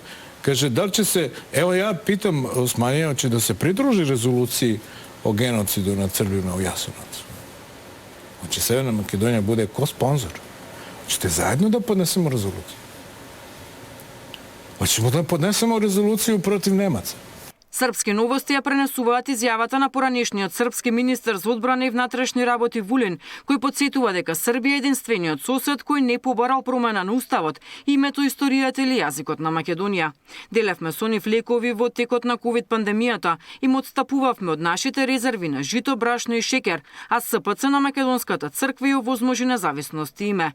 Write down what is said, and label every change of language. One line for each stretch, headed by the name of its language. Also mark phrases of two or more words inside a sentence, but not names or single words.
Serbian: Kaže, da li će se, evo ja pitam Osmanija, će da se pridruži rezoluciji o genocidu nad Srbima u Jasenovcu. Hoće Severna Makedonija bude ko sponzor. Hoćete zajedno da podnesemo rezoluciju? Hoćemo da podnesemo rezoluciju protiv Nemaca.
Macedonian: Српски новости ја пренесуваат изјавата на поранешниот српски министер за одбрана и внатрешни работи Вулин, кој потсетува дека Србија е единствениот сосед кој не побарал промена на уставот, името, историјата или јазикот на Македонија. Делевме со нив лекови во текот на ковид пандемијата, им отстапувавме од нашите резерви на жито, брашно и шекер, а СПЦ на Македонската црква ја овозможи независност и име.